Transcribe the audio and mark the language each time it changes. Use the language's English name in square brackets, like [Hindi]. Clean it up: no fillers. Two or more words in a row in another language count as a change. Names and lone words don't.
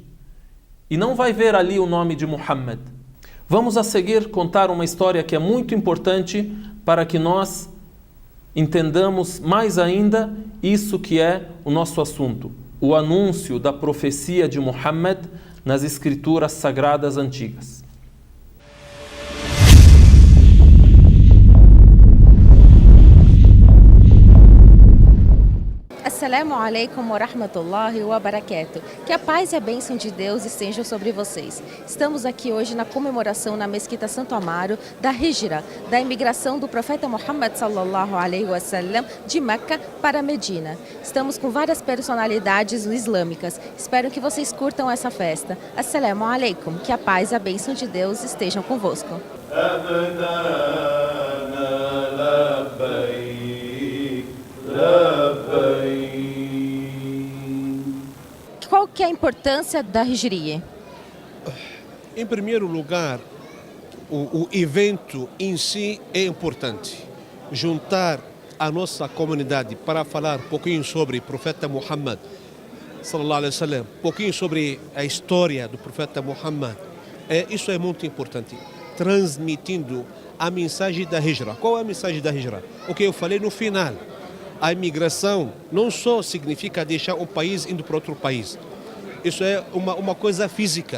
[Portuguese] E não vai ver ali o nome de Muhammad. Vamos a seguir contar uma história que é muito importante para que nós entendamos mais ainda isso que é o nosso assunto, o anúncio da profecia de Muhammad nas escrituras sagradas antigas. [Arabic] السلام عليكم ورحمة الله وبركاته. [Portuguese] Que a paz e a bênção de Deus estejam sobre vocês. Estamos aqui hoje na comemoração na Mesquita Santo Amaro da Hijra, da imigração do profeta Muhammad [Arabic] صلى الله عليه وسلم [Portuguese] de Meca para Medina. Estamos com várias personalidades islâmicas. Espero que vocês curtam essa festa. [Arabic] السلام عليكم. [Portuguese] Que a paz e a bênção de Deus estejam convosco. [Arabic] لبيك [Portuguese] que é a importância da Hijriye? Em primeiro lugar, o evento em si é importante. Juntar a nossa comunidade para falar um pouquinho sobre o profeta Muhammad, [Arabic] صلى الله عليه وسلم, [Portuguese] um pouquinho sobre a história do profeta Muhammad. Isso é muito importante. Transmitindo a mensagem da Hijra. Qual é a mensagem da Hijra? O que eu falei no final. A imigração não só significa deixar um país indo para outro país. Isso é uma coisa física.